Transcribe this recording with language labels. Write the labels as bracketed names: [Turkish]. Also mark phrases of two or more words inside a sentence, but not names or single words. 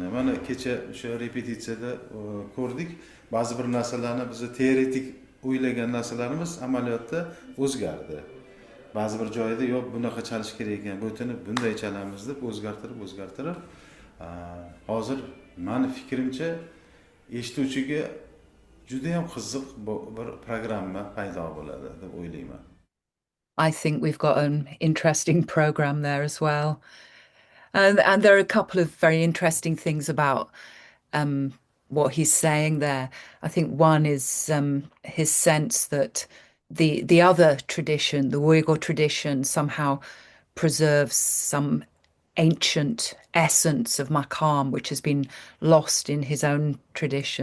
[Uzbek] Mana kecha o'sha repetitsiyada ko'rdik. Ba'zi bir narsalarni biz teoretik o'ylagan narsalarimiz amaliyotda o'zgardi. Ba'zi bir joyda yo'q bunaqa chalish kerak ekan, bo'tini bunday chalamiz deb o'zgartirib hozir meni fikrimcha eshituvchiga juda ham qiziq bir programma paydo bo'ladi deb o'ylayman. [English] I think we've got an interesting program there as well. And there are a couple of very interesting things about what he's saying there. I think one is his sense that the other tradition, the Uyghur tradition, somehow preserves some ancient essence of Maqām, which has been lost in his own tradition.